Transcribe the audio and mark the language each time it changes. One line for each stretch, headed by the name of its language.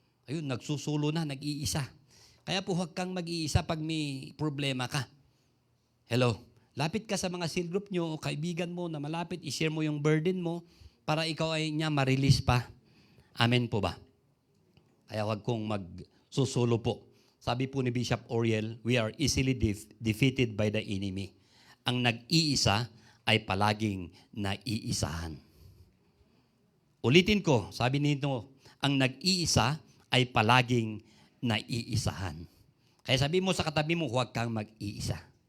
Filipino: Ayun, nagsusulo na, nag-iisa. Kaya po huwag kang mag-iisa pag may problema ka. Hello? Lapit ka sa mga cell group nyo o kaibigan mo na malapit, i-share mo yung burden mo para ikaw ay niya ma-release pa. Amen po ba? Kaya huwag kong magsusulo po. Sabi po ni Bishop Oriel,
English: we are easily defeated by the enemy.
Filipino: Ang nag-iisa ay palaging naiisahan. Ulitin ko, sabi nito, ang nag-iisa ay palaging naiisahan. Kaya sabi mo sa katabi mo, huwag kang mag-iisa.